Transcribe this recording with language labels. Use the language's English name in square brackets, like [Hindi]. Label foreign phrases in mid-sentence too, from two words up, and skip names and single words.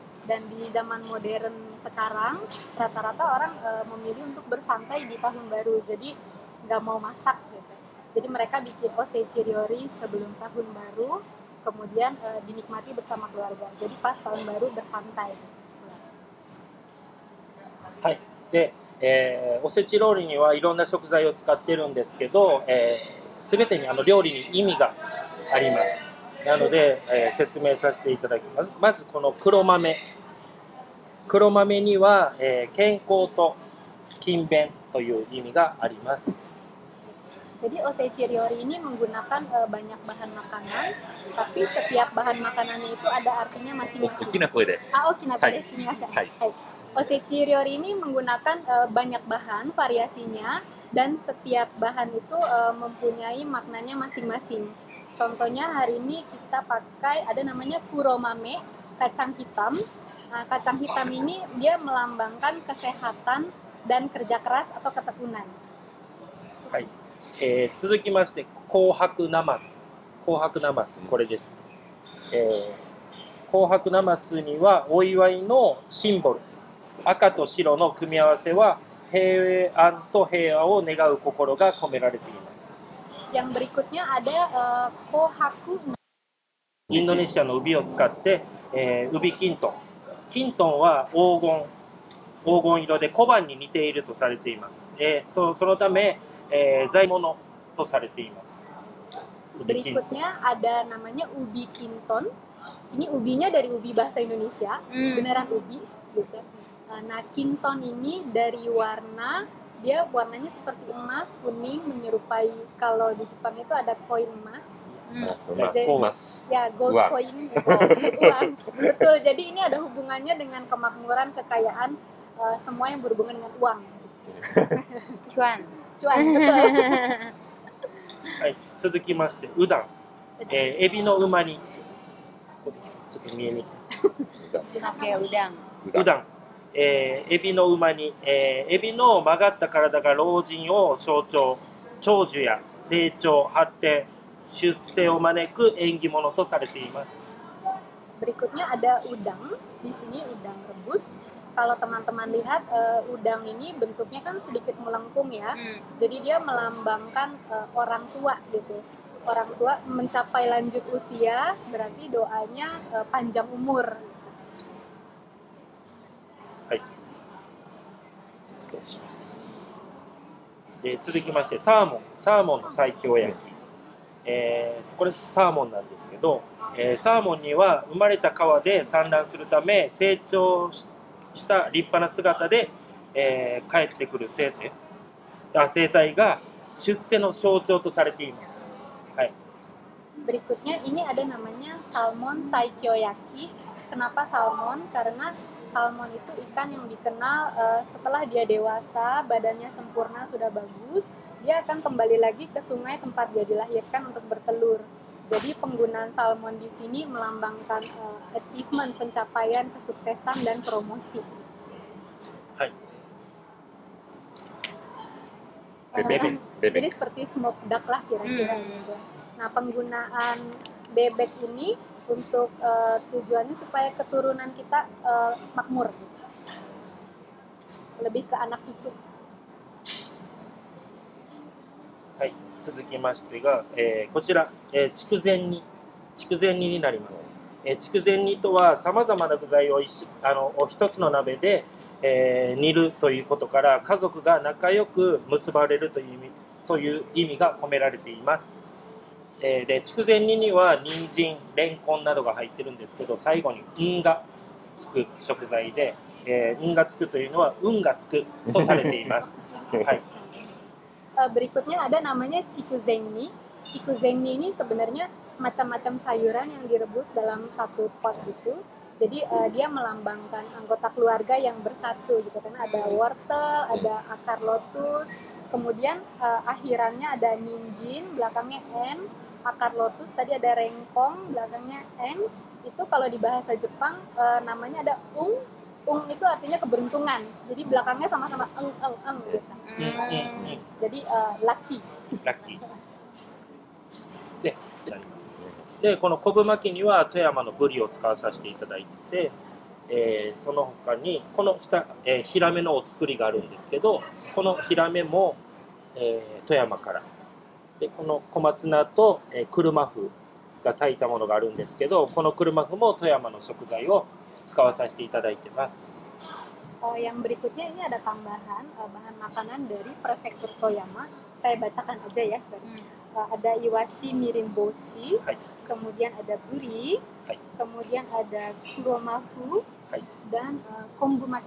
[Indonesian] Dan di zaman modern sekarang rata-rata orang memilih untuk bersantai di tahun baru, jadi nggak mau masak gitu. Jadi mereka bikin Ose Chiriori sebelum tahun baru, kemudian dinikmati bersama keluarga. Jadi pas tahun baru bersantai. [Japanese] はい。で、おせち料理にはいろんな食材を使ってるんですけど、全てに料理に意味があります。なので、説明させていただきます。まずこの黒豆には、健康と勤勉という意味があります。 [Indonesian] Jadi Ose Chiriori ini menggunakan banyak bahan makanan, tapi setiap bahan makanannya itu ada artinya masing-masing. [Japanese] 大きな声で。大きな声です。すみません。 [Indonesian] はい。Ose Chiriori ini menggunakan banyak bahan variasinya, dan setiap bahan itu mempunyai maknanya masing-masing. Contohnya hari ini kita pakai ada namanya kuromame, kacang hitam. Nah, kacang hitam ini dia melambangkan kesehatan dan kerja keras atau ketekunan. [Japanese] はい。続きまして紅白なます。これです。紅白なますにはお祝いのシンボル、赤と白の組み合わせは平安と平和を願う心が込められています。 [Indonesian] Yang berikutnya ada kohaku. [Japanese] インドネシアの帯を使って、帯キントン。キントンは黄金色で小判に似ているとされています。そのため、財物とされています。 [Indonesian] Berikutnya ada namanya ubi kinton. Ini ubinya dari ubi bahasa Indonesia, beneran ubi gitu. Nah, kinton ini dari warna, dia warnanya seperti emas, kuning, menyerupai kalau di Jepang itu ada koin emas. Emas. Ya, [English] gold coin, [Indonesian] uang. Betul, jadi ini ada hubungannya dengan kemakmuran, kekayaan, semua yang berhubungan dengan uang. Cuan. Cuan, betul. [Japanese] はい、続きましてうだん、エビのうま煮、ここです。ちょっと見えにくい。 [Indonesian] Oke, udang. [Japanese] うだん、エビのうま煮、エビの曲がった体が老人を象徴、長寿や成長、発展、出世を招く縁起物とされています。 [Indonesian] Berikutnya ada udang, di sini udang rebus. Kalau teman-teman lihat udang ini bentuknya kan sedikit melengkung ya, jadi dia melambangkan orang tua gitu. Orang tua mencapai lanjut usia, berarti doanya panjang umur. [Japanese] はい。続きましてサーモンの西京焼き。これサーモンなんですけど、サーモンには生まれた川で産卵するため成長した立派な姿で、帰ってくる生態が出世の象徴とされています。はい。 [Indonesian] Berikutnya ini ada namanya salmon saikyoyaki. Kenapa salmon? Karena salmon itu ikan yang dikenal setelah dia dewasa, badannya sempurna, sudah bagus, dia akan kembali lagi ke sungai tempat dia dilahirkan untuk bertelur. Jadi penggunaan salmon di sini melambangkan achievement, pencapaian, kesuksesan, dan promosi. Hai. Bebek. Jadi seperti [English] smoked duck [Indonesian] lah kira-kira gitu. Nah, penggunaan bebek ini untuk tujuannya supaya keturunan kita makmur, lebih ke anak cucu. [Japanese] はい、続きましてが、こちら、筑前煮になります。筑前煮とはさまざまな具材を一つの鍋で、 煮るということから、家族が仲良く結ばれるという意味が込められています。で、筑前煮には人参、レンコンなどが入ってるんですけど、最後に運がつく食材で、運がつくというのは運がつくとされています。はい。 [Indonesian] Berikutnya ada namanya cikuzengni. Cikuzengni ini sebenarnya macam-macam sayuran yang direbus dalam satu pot gitu. Jadi dia melambangkan anggota keluarga yang bersatu gitu kan. Ada wortel, ada akar lotus, kemudian akhirannya ada ninjin, belakangnya en, akar lotus tadi ada rengkong, belakangnya en. Itu kalau di bahasa Jepang namanya ada ung. Ung itu artinya keberuntungan. Jadi belakangnya sama-sama eng gitu. Jadi lucky. Lucky. [Japanese] で、この昆布巻きには富山のブリを使わさせていただいて、その他にこの下、ヒラメのお作りがあるんですけど、このヒラメも、富山からで、この小松菜と、車麩が炊いたものがあるんですけど、この車麩も富山の食材を使わさせていただいてます。 [Indonesian] Yang berikutnya ini ada tambahan bahan makanan dari prefektur Toyama. Saya bacakan aja ya. Ada [Japanese] いわし みりん干し, [Indonesian] kemudian ada buri, kemudian ada kuromafu, dan [Japanese] 昆布巻き.